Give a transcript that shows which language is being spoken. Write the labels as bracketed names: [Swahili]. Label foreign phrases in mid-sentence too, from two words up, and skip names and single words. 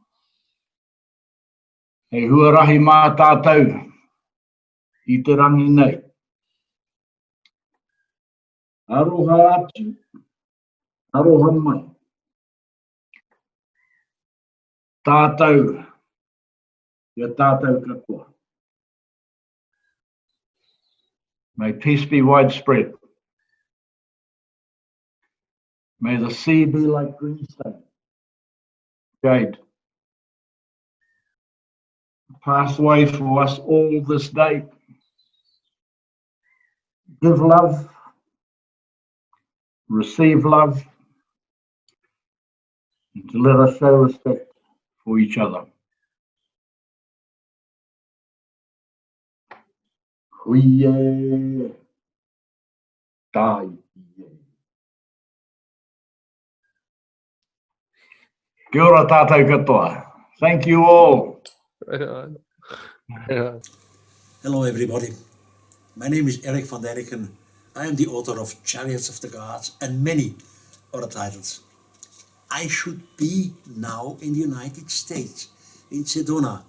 [Māori] Hei huarahi mā tātou I te rangi nei. Aroha atu, aroha mai. Tātou, ia tātou katoa. [English] May peace be widespread. May the sea be like greenstone, jade. Pathway for us all this day. Give love, receive love, and to let us show respect for each other. [Māori] Huie tai. Kia ora tātou katoa. [English] Thank you all. Right on. Yeah. Hello, everybody. My name is Erich von Daniken. I am the author of Chariots of the Gods and many other titles. I should be now in the United States, in Sedona.